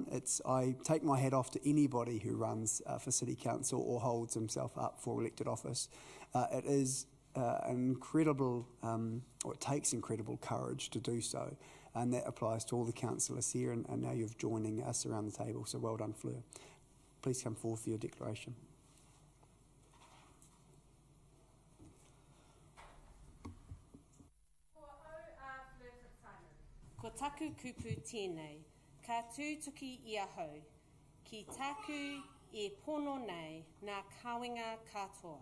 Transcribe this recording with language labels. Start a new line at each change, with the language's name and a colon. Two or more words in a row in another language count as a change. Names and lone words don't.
English: I take my hat off to anybody who runs for City Council or holds himself up for elected office. It is incredible, or it takes incredible courage to do so, and that applies to all the councillors here, and now you're joining us around the table, so well done, Fleur. Please come forward for your declaration.
Māori: Ko taku kupu tēnei, ka tūtuki ia hau, ki taku e pono nei nā kāwenga katoa.